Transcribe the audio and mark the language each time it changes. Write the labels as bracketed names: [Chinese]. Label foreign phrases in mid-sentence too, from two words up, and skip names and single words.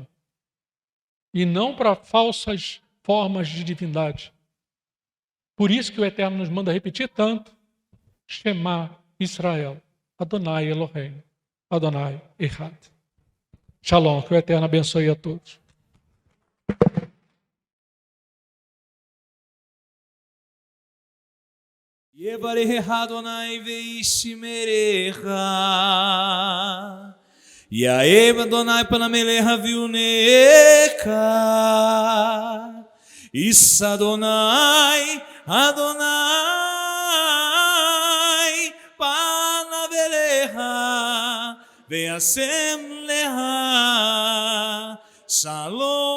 [Portuguese] E não para falsas formas de divindade. Por isso que o Eterno nos manda repetir tanto: [Hebrew] שמע ישראל, אדוני אלוהינו, אדוני אחד. [Portuguese] Shalom, que o Eterno abençoe a todos. [Hebrew] יברך אדוני וישמרך, יאהב אדוני פניו אליך ויונקה, יישא אדוני פניו אליך וישם לך שלום.